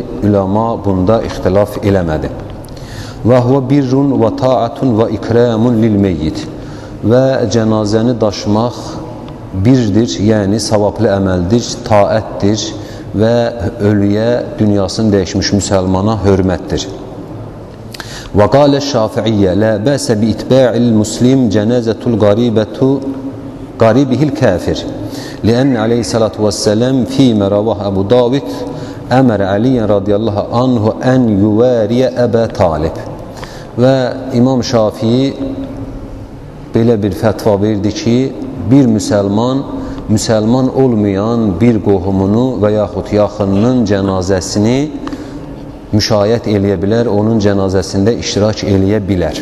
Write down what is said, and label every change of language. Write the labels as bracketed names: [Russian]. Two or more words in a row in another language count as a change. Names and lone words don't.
[Azerbaijani] Üləma bunda ixtilaf eləmədi. [Arabic] وهو بر وطاعة وإكرام للميت. [Azerbaijani] Və cənazəni daşımaq birdir, yəni savablı əməldir, taətdir və ölüyə, dünyasını dəyişmiş müsəlmana hörmətdir. [Arabic] وقال الشافعية لا بأس باتباع المسلم جنازة قريبه الكافر. لأنه عليه الصلاة والسلام فيما رواه أبو داود أمر عليا رضي الله عنه أن يواري أبا طالب. [Azerbaijani] Və İmam Şafii belə bir fətva verdi ki, bir müsəlman olmayan bir qohumunu və yaxud yaxınının cənazəsini müşayiət eləyə bilər, onun cənazəsində iştirak eləyə bilər.